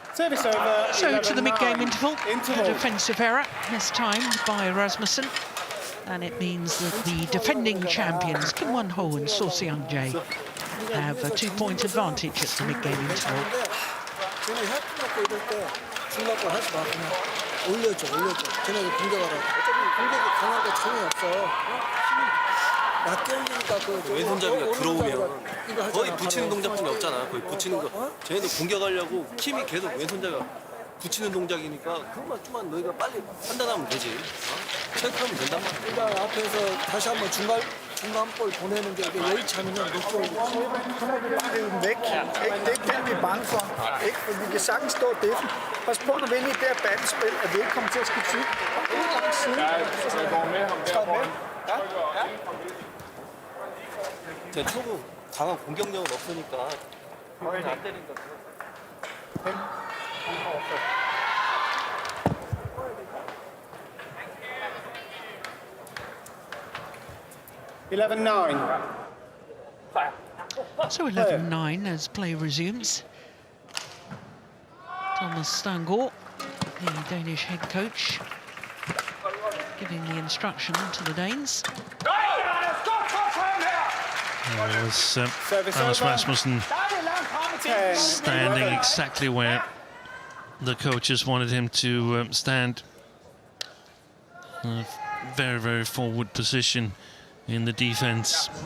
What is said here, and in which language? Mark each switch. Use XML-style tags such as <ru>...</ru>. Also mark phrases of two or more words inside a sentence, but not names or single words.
<en>Service over. So to the mid-game interval, Interval. a defensive error mistimed by Rasmussen, and it means that the defending champions Kim Won-ho and So Seung-jae have a 2-point advantage at the mid-game interval.</en> <ko>쟤네 혈 갖고 이럴 때 중간거 하지 마. 그냥 올려줘. 쟤네들 공격하라. 어차피 공격이 강한 거 전혀 없어. 낮게 올리니까 그 왼손잡이가 들어오면 이거 하잖아, 거의 붙이는 바로. 동작뿐이 없잖아. 거의 붙이는 거. 쟤네들 공격하려고 킴이 계속 왼손잡이가 붙이는 동작이니까 그것만 좀만 너희가 빨리 판단하면 되지. 체크하면 된단 말이야. 그러니까 앞에서 다시 한번 중간볼 보내는 게 이게 여의치 않으면 높게 올리고.</ko> <da>Bagheden væk. Det er ikke den, vi er bange for. Ikke? For vi kan sagtens stå defen. Pas på, når vi er inde i det her bandspil, at vi ikke kommer til at skifte ud. Bare en lang side. Jeg går med ham der. Ja.</da> <ko>쟤 초구 강한 공격력은 없으니까 안 때린다.</ko> <en>11-9. So 11-9 as play resumes. Thomas Stangor, the Danish head coach, giving the instruction to the Danes. There was Service Anders over. Rasmussen 10, standing 11. exactly where the coaches wanted him to stand. A very, very forward position in the defense.</en>